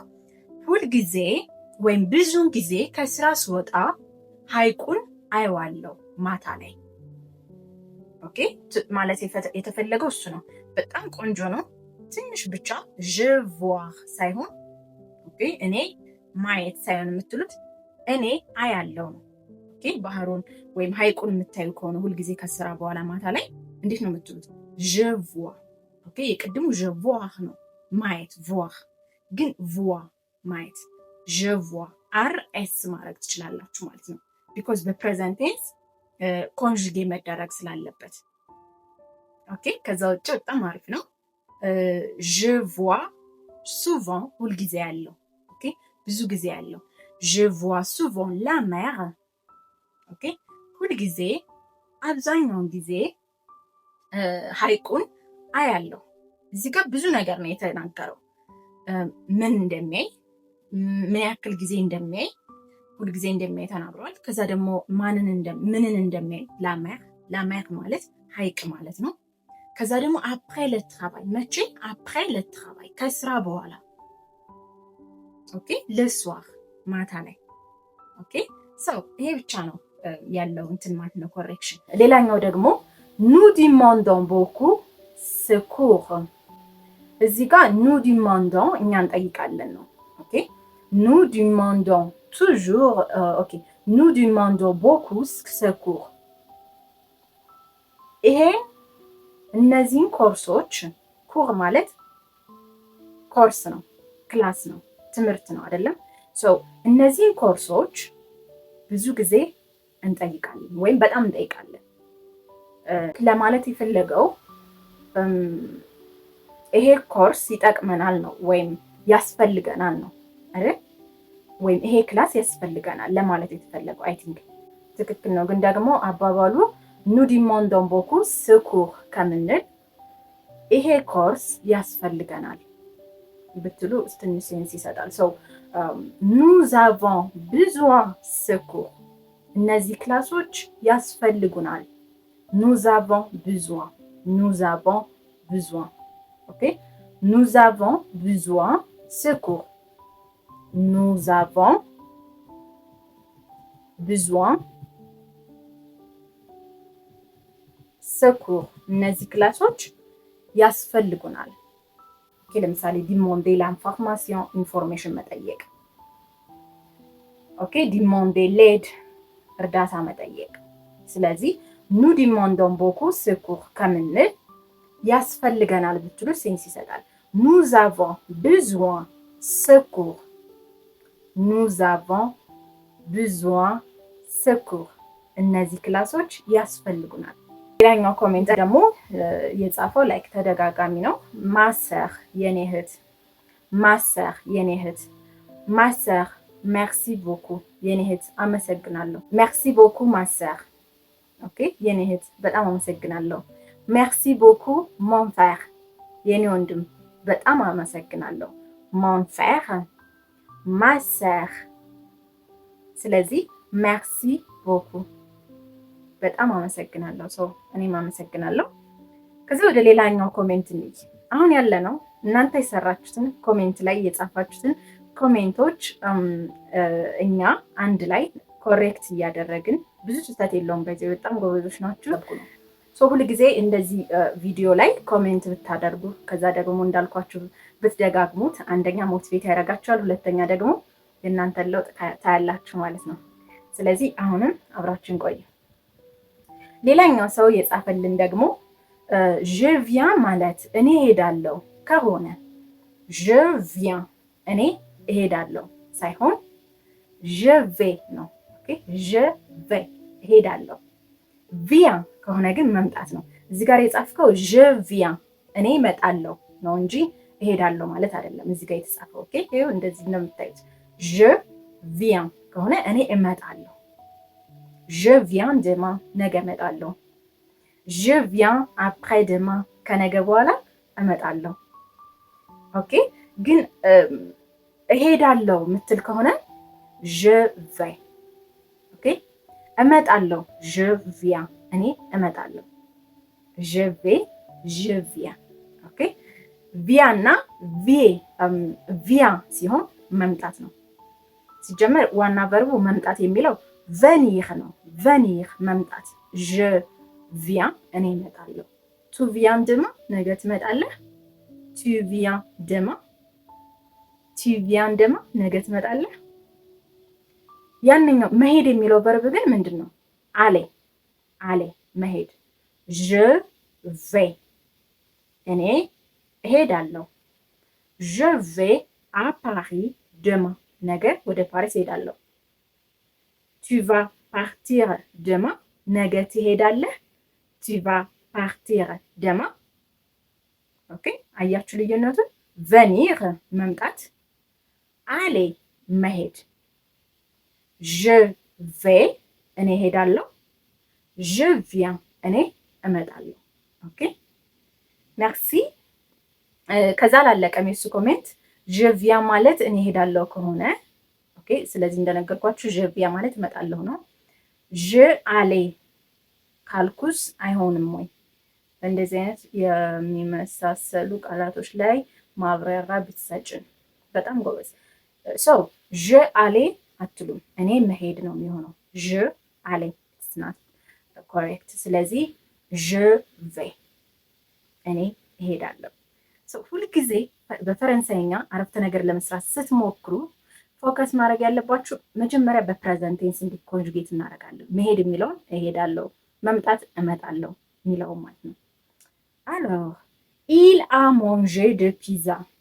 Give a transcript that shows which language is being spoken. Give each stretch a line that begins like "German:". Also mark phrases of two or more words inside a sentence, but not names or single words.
Amharic: ሁልጊዜ ወይም ብዙውን ጊዜ ከስራ ስወጣ ሐይቁን አየዋለሁ ማታ ላይ። ኦኬ ማለት የተፈለገው እሱ ነው። በጣም ቆንጆ ነው። ትንሽ ብቻ
French: je vois
Amharic: ሳይሆን ኦኬ እኔ ማየት ሳይሆን የምትሉት እኔ አያለሁ ነው። ኦኬ ባህሩን ወይም ሐይቁን የምታዩ ከሆነ ሁልጊዜ ከስራ በኋላ ማታ ላይ እንዴት ነው የምትሉት?
French: je vois
Amharic: ኦኬ የቅድሙ
French: je vois
Amharic: ነው ማየት voir ግን voir ማየት
French: je vois
Amharic: rs ማድረግ ትችላላችሁ ማለት ነው። because በፕሬዘንት ቴንስ ኮንጁጌ መደረግ ስላለበት ኦኬ ከዛ ውጭ በጣም አሪፍ ነው።
French: je vois souvent
Amharic: ሁልጊዜ ያለው ኦኬ ብዙ ጊዜ ያለው
French: je vois souvent la mer
Amharic: ኦኬ ሁልጊዜ አብዛኛውን ጊዜ ሐይቁን አያለው። እዚህ ጋር ብዙ ነገር ነው የተናገረው። ምን እንደሚያይ ምን ያክል ጊዜ እንደሚያይ ሁልጊዜ እንደሚያይ ተናግሯል። ከዛ ደግሞ ምንን እንደሚያይ ላሜር ማለት ሐይቅ ማለት ነው። ከዛ ደግሞ
French: après le travail
Amharic: መቼ
French: après le travail
Amharic: ከስራ በኋላ ኦኬ
French: le soir
Amharic: ማታ ላይ ኦኬ ይሄ ብቻ ነው ያለው እንትን ማለት ነው ኮሬክሽን። ሌላኛው ደግሞ
French: nous demandons beaucoup secours
Amharic: እዚህ ጋር
French: nous demandons
Amharic: እኛ እንጠይቃለን ነው። ኦኬ
French: nous demandons toujours
Amharic: ኦኬ
French: nous demandons beaucoup secours
Amharic: ይሄ እነዚህን ኮርሶች ኩር ማለት ኮርስ ነው ክላስ ነው ትምህርት ነው አይደለም። እነዚህን ኮርሶች ብዙ ጊዜ እንጠይቃለን ወይም በጣም እንጠይቃለን ለማለት የፈለገው ይሄ ኮርስ ይጠቅመናል ነው ወይም ያስፈልገናል ነው አይደል? ወይም ይሄ ክላስ ያስፈልገናል ለማለት የተፈለገው
English: I think
Amharic: ትክክል ነው። ግን ደግሞ አባባሉ
French: nous demandons beaucoup secours
Amharic: ከምንል ይሄ ኮርስ ያስፈልገናል ብትሉ ትንሽ ሴንስ ይሰጣል።
French: nous avons besoin secours
Amharic: እነዚህ ክላሶች ያስፈልጉናል።
French: nous avons besoin
Amharic: ኦኬ
French: nous avons besoin secours nous avons besoin secours
Amharic: እነዚህ ክላሶች ያስፈልጉናል። ኦኬ ለምሳሌ
French: demander l'information
Amharic: ኢንፎርሜሽን መጠየቅ ኦኬ
French: demander l'aide
Amharic: እርዳታ መጠየቅ። ስለዚህ
French: nous demandons beaucoup secours
Amharic: ከምንል ያስፈልገናል ብትሉ ሴንስ ይሰጣል።
French: nous avons besoin secours nous avons besoin secours
Amharic: እነዚህ ክላሶች ያስፈልጉናል። ሌላኛው ኮሜንት ደግሞ የጻፈው ላይክ ተደጋጋሚ ነው። ማሰር የኔ እህት
French: ma sœur
Amharic: የኔ እህት
French: ma sœur merci beaucoup
Amharic: የኔ እህት አመሰግናለሁ merci
French: beaucoup ma sœur
Amharic: ኦኬ የኔ እህት በጣም አመሰግናለሁ
French: merci beaucoup mon frère
Amharic: የኔ ወንድም በጣም አመሰግናለሁ
French: mon frère ma sœur
Amharic: ስለዚህ
French: merci beaucoup
Amharic: በጣም አመሰግናለሁ እኔም አመሰግናለሁ ከዚህ ወደ ሌላኛው ኮሜንት እንይ አሁን ያለነው እናንተ የሰራችሁትን ኮሜንት ላይ የጻፋችሁትን ኮሜንቶች እኛ አንድ ላይ ኮሬክት እያደረግን ብዙ ስህተት የለውም በዚህ በጣም ጎበዞች ናችሁ ሁሉ ጊዜ እንደዚህ ቪዲዮ ላይ ኮሜንት ብታደርጉ ከዛ ደግሞ እንዳልኳችሁ ብትደጋግሙት አንደኛ ሞቲቬት ያደርጋችኋል ሁለተኛ ደግሞ የእናንተ ለውጥ ታያላችሁ ማለት ነው ስለዚህ አሁንም አብራችን ቆዩ ሌላኛው ሰው የጻፈልን ደግሞ
French: je viens
Amharic: ማለት እኔ ሄዳለሁ ከሆነ
French: je viens
Amharic: እኔ ሄዳለሁ ሳይሆን
French: je vais
Amharic: ነው ኦኬ
French: je vais
Amharic: ሄዳለሁ viens ከሆነ ግን መምጣት ነው እዚህ ጋር የጻፍከው
French: je viens
Amharic: እኔ እመጣለሁ ነው እንጂ ሄዳለሁ ማለት አይደለም እዚህ ጋር የተጻፈው ኦኬ ይሄው እንደዚህ ነው የምታዩት je viens ከሆነ እኔ እመጣለሁ
French: je viens demain
Amharic: ነገ እመጣለሁ
French: je viens après demain
Amharic: ከነገ በኋላ እመጣለሁ ኦኬ ግን እሄዳለሁ ምትል ከሆነ
French: je vais
Amharic: ኦኬ እመጣለሁ
French: je viens
Amharic: እኔ እመጣለሁ
French: je vais je viens
Amharic: ኦኬ viens እና viens ሲሆን መምጣት ነው ሲጀመር ዋና ቨርቡ መምጣት የሚለው venir ነው venir መምጣት
French: je viens
Amharic: እኔ እመጣለሁ
French: tu viens demain
Amharic: ነገ ትመጣለህ
French: tu viens demain
Amharic: ነገ ትመጣለህ ያንኛው መሄድ የሚለው ቨርብ ግን ምንድነው aller መሄድ
French: je vais
Amharic: እኔ እሄዳለሁ
French: je vais à Paris demain
Amharic: ነገ ወደ ፓሪስ እሄዳለሁ
French: tu vas partir demain
Amharic: ነገ ትሄዳለህ
French: tu vas partir demain
Amharic: ኦኬ አያችሁ ልዩነቱን venir መምጣት aller መሄድ
French: je vais
Amharic: እኔ ሄዳለሁ
French: je viens
Amharic: እኔ እመጣለሁ ኦኬ merci ከዛ ላለቀም የሱ ኮሜንት
French: je viens
Amharic: ማለት እኔ ሄዳለሁ ከሆነ ኦኬ ስለዚህ እንደነገርኳችሁ
French: je viens
Amharic: ማለት እመጣለሁ ነው
French: je aller
Amharic: ካልኩስ አይሆንም ወይ እንደዚህ አይነት የሚመሳሰሉ ቃላቶች ላይ ማብራሪያ ብትሰጭን በጣም ጎበዝ
French: je aller
Amharic: አትሉም እኔ መሄድ ነው የሚሆነው
French: je aller
English: it's not correct
Amharic: ስለዚህ
French: je vais
Amharic: እኔ እሄዳለሁ ሁሉ ጊዜ በፈረንሳይኛ አረፍተ ነገር ለመስራት ስትሞክሩ ፎከስ ማድረግ ያለባችሁ መጀመሪያ በፕሬዘንት ቴንስ እንዲኮንጁጌት እናደርጋለን መሄድ የሚለውን እሄዳለሁ መምጣት እመጣለሁ የሚለው ማለት ነው
French: alors il a mangé de pizza